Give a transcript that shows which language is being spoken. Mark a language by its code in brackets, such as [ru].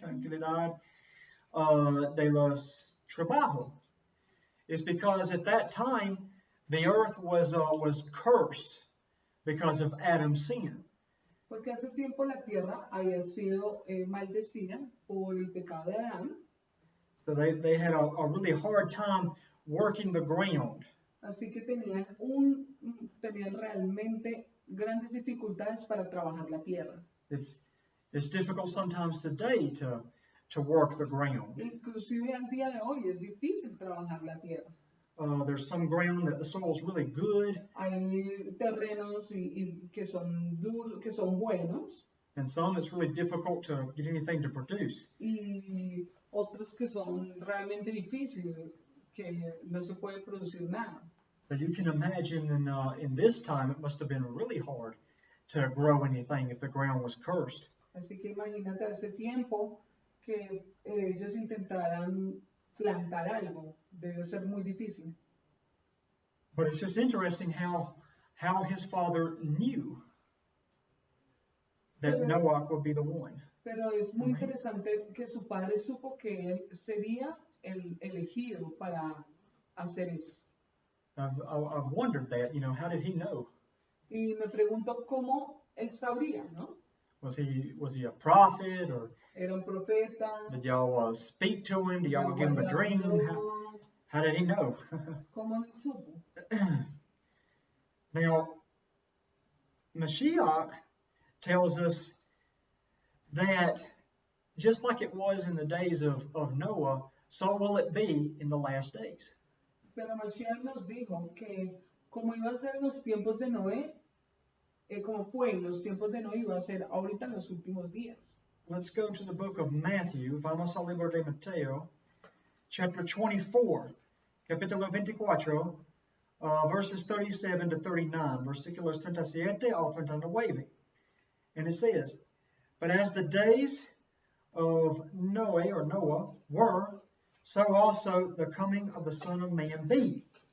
[es] tranquilidad de los trabajos. [en] It's because at that time the earth was cursed because of Adam's sin. [es] Porque hace tiempo la tierra había sido maldecida por el pecado de Adán. [en] So they had a really hard time working the ground. [es] Así que tenían realmente grandes dificultades para trabajar la tierra. [en] It's difficult sometimes today to work the ground. [es] Inclusive al día de hoy es difícil trabajar la tierra. [en] There's some ground that the soil's really good, [es] Hay terrenos que son duros, que son buenos, [en] and some it's really difficult to get anything to produce. [es] y otros que son realmente difíciles, que no se puede producir nada. [en] So you can imagine in this time it must have been really hard to grow anything if the ground was cursed. [es] Así que imagínate hace tiempo que ellos intentaran plantar algo, debe ser muy difícil. [en] But it's just interesting how his father knew that Noah would be the one. [es] Pero es muy interesante que su padre supo que él sería el elegido para hacer eso. [en] I've wondered that, how did he know? [es] Y me pregunto cómo él sabría, ¿no? [en] Was he a prophet, or [es] Era un profeta. [en] did y'all speak to him? Did y'all give him a dream? How did he know? [es] ¿Cómo lo supo? [en] Now, Mashiach tells us that just like it was in the days of Noah, so will it be in the last days. [es] Pero Mashiach nos dijo que como iba a ser en los tiempos de Noé, como fue en los tiempos de Noé, iba a ser ahorita en los últimos días. [en] Let's go to the book of Matthew. [es] Vamos al libro de Mateo, [en] chapter 24, [es] capítulo 24, [en] verses 37 to 39, [es] versículos 37 al 39. [en] And it says, "But as the days of Noah were, so also the coming of the Son of Man be.